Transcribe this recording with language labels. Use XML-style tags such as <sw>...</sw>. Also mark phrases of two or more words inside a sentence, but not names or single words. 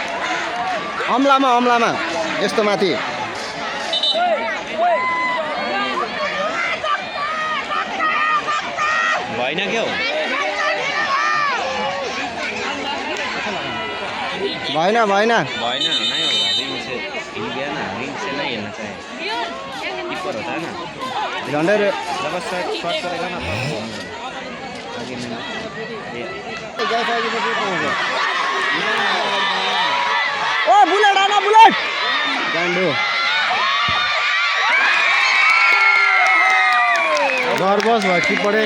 <ne>अमलामा यस्तो माथि भएन क्या हो भएन</ne> <hi>भएन नहीं होगा रिंग से हिल गया ना रिंग से नहीं हिलना चाहिए ऊपर होता है ना</hi> <ne>झन्डै</ne> <hi>जब शॉट करेगा ना तब आगे में</hi> <ne>ओ बुलेट आना बुलेट गान्डो घर बस भयो कि पढे</ne>